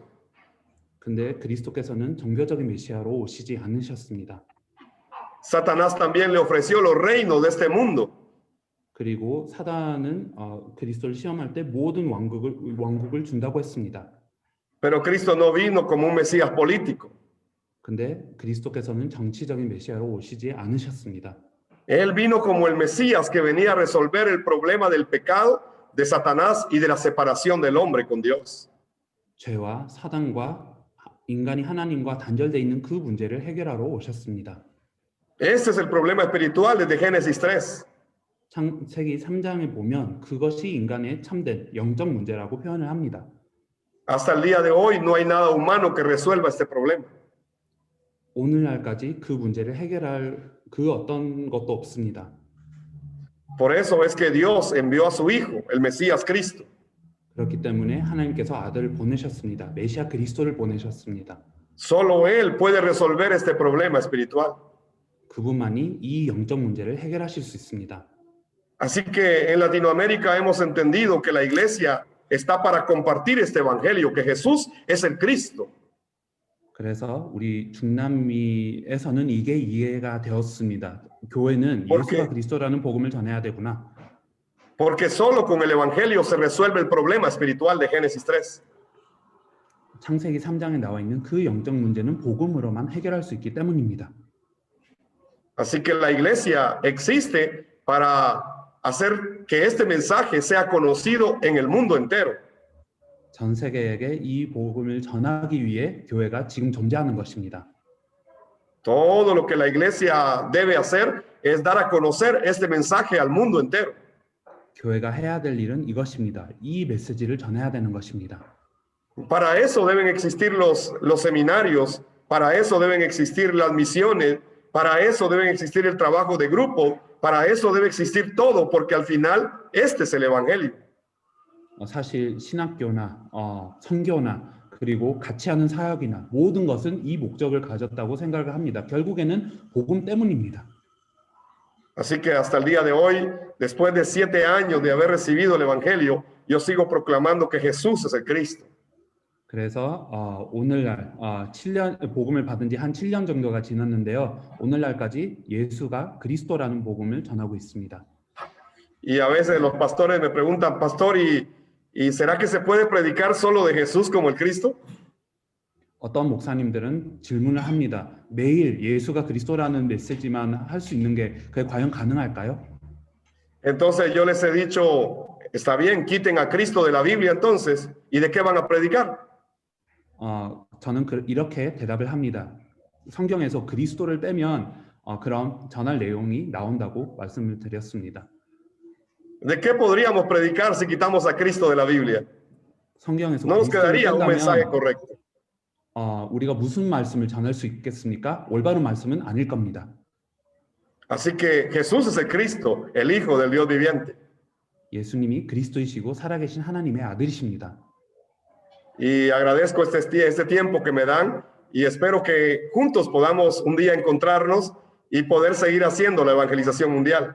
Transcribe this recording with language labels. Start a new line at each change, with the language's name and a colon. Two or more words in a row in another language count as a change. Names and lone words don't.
Korean: 근데 그리스도께서는 종교적인 메시아로 오시지 않으셨습니다.
Spanish: Satanás también le ofreció los reinos de este mundo.
Korean: 그리고 사단은 그리스도를 시험할 때 모든 왕국을 준다고 했습니다.
Spanish: Pero Cristo no vino como un Mesías político.
Korean: 근데 그리스도께서는 정치적인 메시아로 오시지 않으셨습니다.
Spanish: Él vino como el Mesías que venía a resolver el problema del pecado, de Satanás y de la separación del hombre con Dios.
Korean: 죄와 사단과 인간이 하나님과 단절되어 있는 그 문제를 해결하러 오셨습니다.
Spanish: Este es el problema espiritual desde Génesis 3.
Korean: 창세기 3장에 보면 그것이 인간의 참된 영적 문제라고 표현을 합니다.
Spanish: Hasta el día de hoy no hay nada humano que resuelva este problema.
Korean: 오늘날까지 그 문제를 해결할 그 어떤 것도 없습니다.
Spanish: Por eso es que Dios envió a su Hijo, el Mesías Cristo.
Korean: 그렇기 때문에 하나님께서 아들을 보내셨습니다. 메시아 그리스도를 보내셨습니다.
Spanish: Solo Él puede resolver este problema espiritual.
Korean: 그분만이 이 영적 문제를 해결하실 수 있습니다.
Spanish: Así que en Latinoamérica hemos entendido que la iglesia está para compartir este evangelio, que Jesús es el Cristo.
Korean: 그래서 우리 중남미에서는 이게 이해가 되었습니다. 교회는 예수가 그리스도라는 복음을 전해야 되구나.
Spanish: Porque solo con el evangelio se resuelve el problema espiritual de Génesis 3.
Korean: 창세기 3장에 나와 있는 그 영적 문제는 복음으로만 해결할 수 있기 때문입니다.
Spanish: Así que la iglesia existe para hacer que este mensaje sea conocido en el mundo entero.
Korean: 전 세계에게 이 복음을 전하기 위해 교회가 지금 존재하는 것입니다.
Spanish: Todo lo que la iglesia debe hacer es dar a conocer este mensaje al mundo entero.
Korean: 교회가 해야 될 일은 이것입니다. 이 메시지를 전해야 되는 것입니다.
Spanish: Para eso deben existir los seminarios, para eso deben existir las misiones, para eso deben existir el trabajo de grupo, para eso debe existir todo, porque al final este es el evangelio.
Korean: 사실 신학교나 선교나 그리고 같이 하는 사역이나 모든 것은 이 목적을 가졌다고 생각을 합니다. 결국에는 복음 때문입니다.
Spanish: Así que hasta el día de hoy, después de 7 años de haber recibido el Evangelio, yo sigo proclamando que Jesús es el Cristo.
Korean: 그래서 오늘날 7년 복음을 받은 지 한 7년 정도가 지났는데요. 오늘날까지 예수가 그리스도라는 복음을 전하고 있습니다.
Spanish: Y a veces los pastores me preguntan, pastor, ¿y será que se puede predicar solo de Jesús como el Cristo?
Korean: 어떤 목사님들은 질문을 합니다. 매일 예수가 그리스도라는 메시지만 할 수 있는 게 그게 과연 가능할까요?
Spanish: Entonces yo les he dicho, está bien, quiten a Cristo de la Biblia entonces, ¿y de qué van a predicar?
Korean: 저는 이렇게 대답을 합니다. 성경에서 그리스도를 빼면 그럼 전할 내용이 나온다고 말씀을 드렸습니다.
Spanish: ¿De qué podríamos predicar si quitamos a Cristo de la Biblia?
Korean: 성경에서
Spanish: No nos
Korean: 그리스도를
Spanish: quedaría un mensaje
Korean: 뺀다면
Spanish: correcto.
Korean: 우리가 무슨 말씀을 전할 수 있겠습니까? 올바른 말씀은 아닐 겁니다.
Spanish: Así que Jesús es el Cristo, el Hijo del Dios viviente.
Korean: 예수님이 그리스도이시고 살아계신 하나님의 아들이십니다.
Spanish: Y agradezco este tiempo que me dan y espero que juntos podamos un día encontrarnos y poder seguir haciendo la evangelización mundial.